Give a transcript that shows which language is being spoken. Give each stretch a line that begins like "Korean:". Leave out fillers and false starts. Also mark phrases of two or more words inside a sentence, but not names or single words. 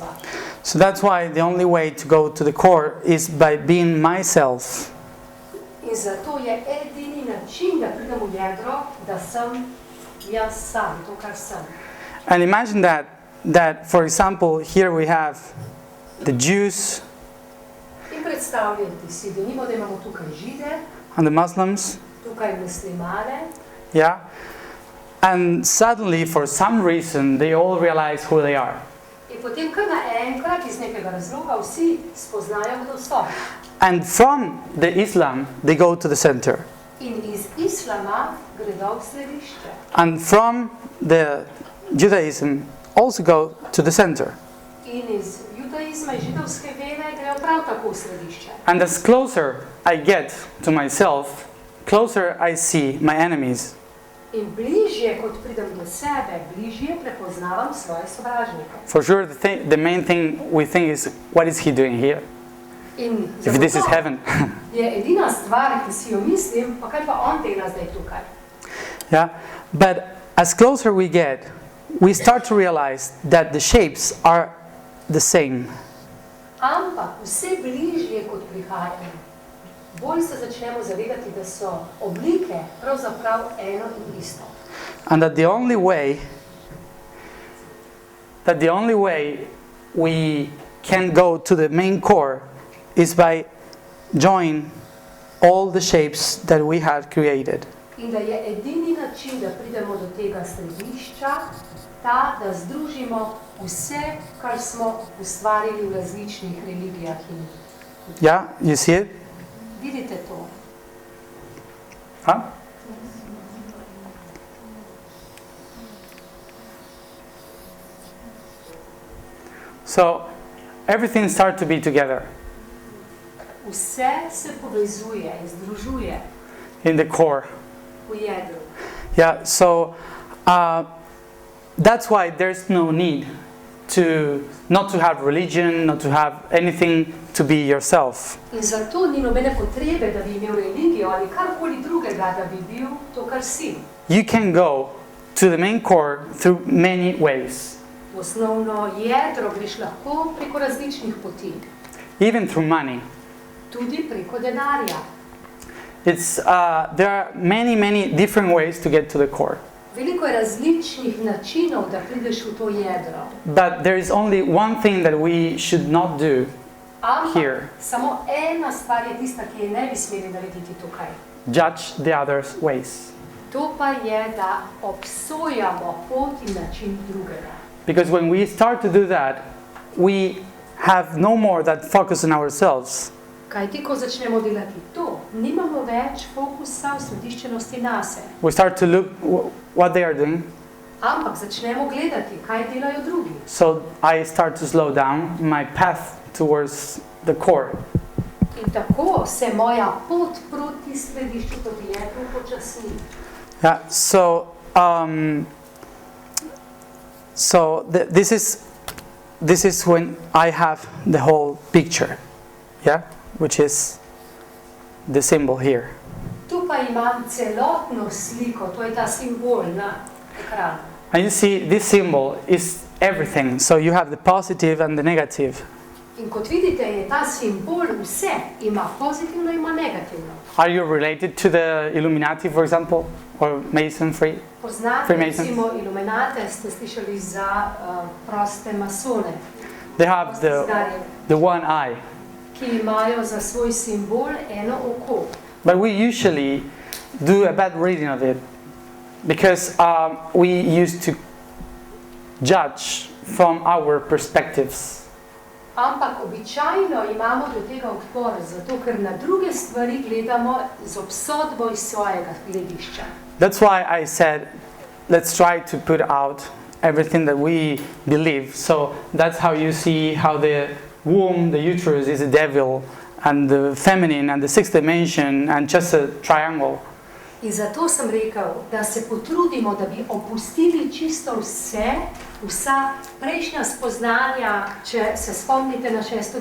English: So that's why the only way to go to the core is by being myself.
Slovenian: In zato je edini način, da pridem v jedro, da sem jaz sam, to, kar sem.
English: And imagine that for example, here we have the Jews
Slovenian: In predstavljati si, da nimo, da imamo tukaj Žide,
English: and the Muslims,
Slovenian: tukaj muslimane,
English: yeah? And suddenly, for some reason, they all realize who they are.
Slovenian: in potem kar naenkrat iz nekega razloga vsi spoznajo, kdo so.
English: And from the Islam, they go to the center.
Slovenian: In iz islama gredo v središče.
English: And from the Judaism, also go to the center.
Slovenian: In iz judaizma in židovske vere grejo prav tako v središče.
English: And as closer I get to myself, closer I see my enemies.
Slovenian: In bližje, kot pridem do sebe, bližje prepoznavam svoje sovražnike.
English: For sure, the main thing we think is, what is he doing here?
Slovenian: In
English: if this is heaven.
Slovenian: je edina stvar, ki si jo mislim, pa kaj pa on dela zdaj tukaj.
English: Yeah, but as closer we get, we start to realize that the shapes are the same.
Slovenian: Ampak vse bližje, kot prihajamo, bolj se začnemo zavedati, da so oblike pravzaprav eno in isto.
English: And that the only way we can go to the main core is by joining all the shapes that we had created.
Slovenian: In da je edini način, da pridemo do tega središča, ta, da združimo vse, kar smo ustvarili v različnih religijah.
English: Yeah, you see it?
Slovenian: Vidite to? Huh?
English: So everything starts to be together
Slovenian: Vse se povezuje in združuje
English: in the core.
Slovenian: v jedru.
English: Yeah, so that's why there's no need not to have religion, not to have anything, to be yourself.
Slovenian: In zato ni nobene potrebe, da bi imel religijo ali karkoli drugega, da bi bil to, kar si.
English: You can go to the main core through many ways,
Slovenian: V osnovno jedro greš lahko preko različnih poti,
English: even through money.
Slovenian: tudi preko denarja.
English: There are many different ways to get to the core.
Slovenian: Veliko je različnih načinov, da prideš v to jedro.
English: But there is only one thing that we should not do
Slovenian: Ampak
English: here.
Slovenian: samo ena stvar je tista, ki je ne bi smeli narediti tukaj.
English: Judge the other's ways.
Slovenian: To pa je, da obsojamo pot in način drugega.
English: Because when we start to do that, we have no more that focus on ourselves.
Slovenian: Kajti, ko začnemo delati to, nimamo več fokusa v središčenosti nase.
English: We start to look what they are doing.
Slovenian: Ampak začnemo gledati, kaj delajo drugi.
English: So I start to slow down my path towards the core.
Slovenian: In tako se moja pot proti središču, proti jedru počasni.
English: Yeah, this is when I have the whole picture, yeah, which is the symbol here.
Slovenian: Tu pa imam celotno sliko, to je ta simbol na ekranu.
English: And you see, this symbol is everything. So you have the positive and the negative.
Slovenian: In kot vidite, je ta simbol vse, ima pozitivno, ima negativno.
English: Are you related to the Illuminati, for example, or Masonry?
Slovenian: Poznate
English: Freemasons?
Slovenian: recimo iluminate, ste slišali za proste masone,
English: They have the one eye.
Slovenian: ki imajo za svoj simbol eno oko.
English: But we usually do a bad reading of it because we used to judge from our perspectives.
Slovenian: Ampak običajno imamo do tega odpor, zato ker na druge stvari gledamo z obsodbo iz svojega gledišča.
English: That's why I said, let's try to put out everything that we believe. So that's how you see how the womb, the uterus, is a devil, and the feminine, and the sixth dimension, and just a triangle.
Slovenian: In zato sem rekel, da se potrudimo, da bi opustili čisto vse, vsa prejšnja spoznanja, če se spomnite na 6.